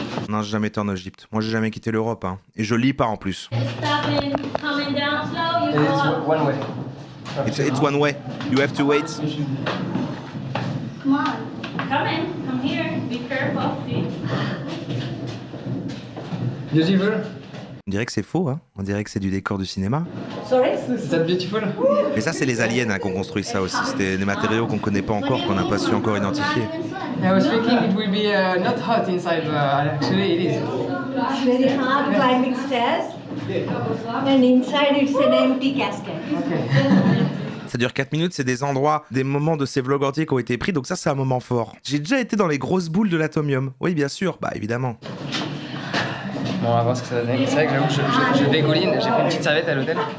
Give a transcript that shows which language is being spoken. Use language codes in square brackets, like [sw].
[fr] Non, j'ai jamais été en Égypte. Moi, j'ai jamais quitté l'Europe, Et je lis pas en plus. [en] Just stop and coming down slow. You And go it's up. one way. It's one way. You have to wait. Come on. Come in. Come here. Be careful. See? Beautiful? [fr] On dirait que c'est faux, On dirait que c'est du décor du cinéma. [en] Sorry? Is that beautiful? [fr] Mais ça, c'est les aliens qui ont construit ça aussi. C'était des matériaux qu'on connaît pas encore, qu'on n'a pas su encore identifier. [en] I was thinking it will be not hot inside, but actually it is. It's very hard climbing stairs. And inside it's an empty casket. Okay. [fr] Ça dure 4 minutes, c'est des endroits, des moments de ces vlogs entiers qui ont été pris, donc ça, c'est un moment fort. J'ai déjà été dans les grosses boules de l'atomium. Oui, bien sûr, évidemment. Bon, on va voir ce que ça va donner. C'est vrai que j'avoue, je dégouline. J'ai pris une petite serviette à l'hôtel.